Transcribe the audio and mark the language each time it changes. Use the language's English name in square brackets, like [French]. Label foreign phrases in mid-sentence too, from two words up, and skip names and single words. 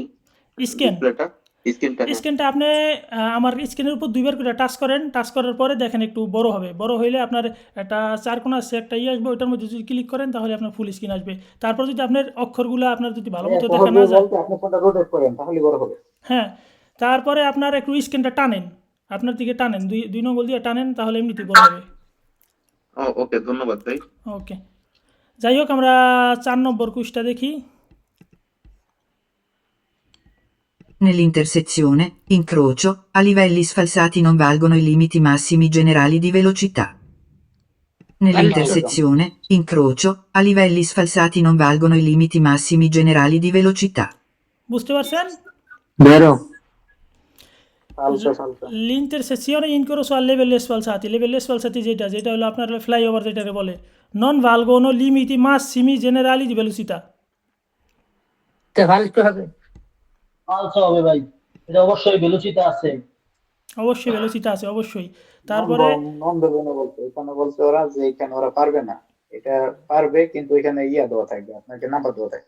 [Bangla] স্ক্যানটা আপনি আমার স্ক্রিনের উপর 2বার করে টাচ করেন টাচ করার পরে দেখেন একটু বড় হবে বড় হইলে আপনার একটা 4 কোণা আছে একটা আসবে ওটার মধ্যে যদি ক্লিক করেন তাহলে আপনার ফুল স্ক্রিন আসবে তারপর যদি আপনার অক্ষরগুলো আপনার যদি ভালো মতো দেখা না যায় আপনি ফোনটা রোটেট করেন তাহলে বড় হবে হ্যাঁ তারপরে আপনার একটু স্ক্রিনটা টানেন আপনার দিকে টানেন দুই নঙ্গল দিয়ে টানেন তাহলে এমনিতেই বড় হবে ওকে ধন্যবাদ ভাই ওকে যাই হোক আমরা 4 নম্বর কুইজটা দেখি [Italian] Nell'intersezione, incrocio, a livelli sfalsati non valgono i limiti massimi generali di velocità. Nell'intersezione, incrocio, a livelli sfalsati non valgono i limiti massimi generali di velocità. [Bangla] বুঝতে পারছেন [Italian] falso falso l'intersezione incrocio a livelli sfalsati [Bangla] যেটা হলো আপনার ফ্লাইওভার যেটাকে বলে [Italian] non valgono limiti massimi generali di velocità [Bangla] ফালসো হবে ভাই এটা অবশ্যই ভেলোসিটি আছে অবশ্যই ভেলোসিটি আছে অবশ্যই তারপরে নন্দবনে বলতে এখানে বলছে ওরা যে এখানে ওরা পারবে না এটা পারবে কিন্তু এখানে ইয়া দেওয়া থাকবে আপনাকে নাম্বার দেওয়া থাকবে